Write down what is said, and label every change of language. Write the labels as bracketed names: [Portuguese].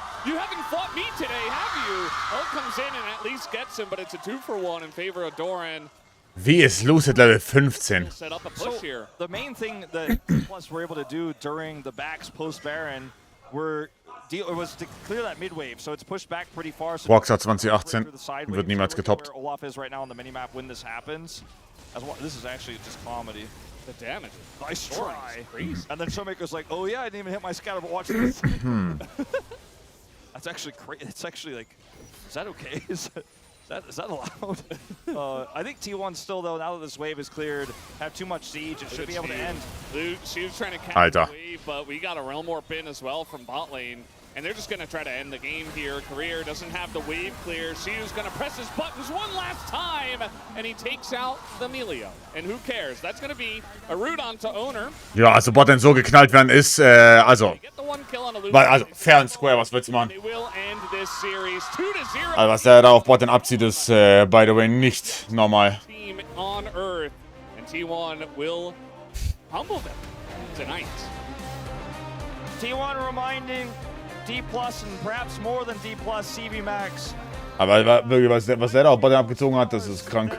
[English] You haven't fought me today, have you? Ult comes in and at least gets him, but it's a 2-for-1 in favor of Doran. [German] Wie ist Lucid Level 15? [English] Set up a push here. The main thing that Plus were able to do during the backs post-Baron was to clear that mid-wave, so it's pushed back pretty far. So [German] Rockstar 2018 wird niemals getoppt. [English] where Olaf is right now on the minimap when this happens. This is actually just comedy. The damage. Nice try. And then Showmaker's like, oh yeah, I didn't even hit my scatter, but watch this. That's actually crazy. It's actually like, is that okay? Is that allowed? I think T1 still, though, now that this wave is cleared, have too much siege. It should be able to end. She was trying to catch [German] Alter. [English] the wave, but we got a Realm Warp in as well from bot lane. And they're just going to try to end the game here. Career doesn't have the wave clear. Shiu's going to press his buttons one last time, and he takes out the Melio. And who cares? That's going to be a root onto Owner. [German] Ja, also Bot so geknallt werden ist, also [English] fair and square, [German] was willst du machen? [English] They will end this series 2-0. [German] Also was der da auf Bot abzieht, ist, [English] by the way, [German] nicht normal. [English] Team on Earth, and T1 will humble them tonight. T1 reminding D+ and perhaps more than D+, CV Max. [German] Aber wirklich, was der da auf Bot abgezogen hat, das ist krank.